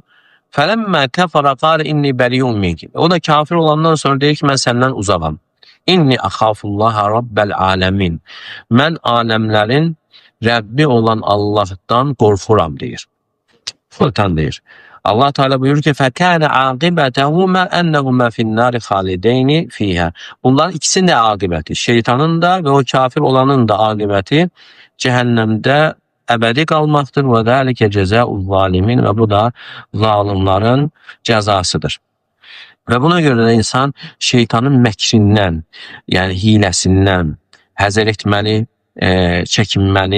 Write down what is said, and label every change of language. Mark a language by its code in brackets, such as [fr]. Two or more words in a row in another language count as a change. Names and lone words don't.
[ar] فلما كفر قال إني بريء منك. [az] O da kafir olandan sonra deyir ki, mən səndən uzağam. [ar] إني أخاف الله رب العالمين. [az] Mən aləmlərin Rəbbi olan Allahdan qorxuram deyir. Sultan deyir. Allah Teala buyurur ki, [ar] فَكَانَ عَاقِبَتَهُمَا أَنَّهُمَا فِي النَّارِ خَالِدَيْنِ فِيهَا. [az] Bunların ikisinin də aqibəti, şeytanın da və o kafir olanın da aqibəti cəhənnəmdə əbədi qalmaqdır. [ar] وذلك جزاء الظالمين. [az] Və bu da zalimlərin cəzasıdır. Və buna görə də insan şeytanın məkrindən, yəni hiləsindən həzər etməli, çəkinməli.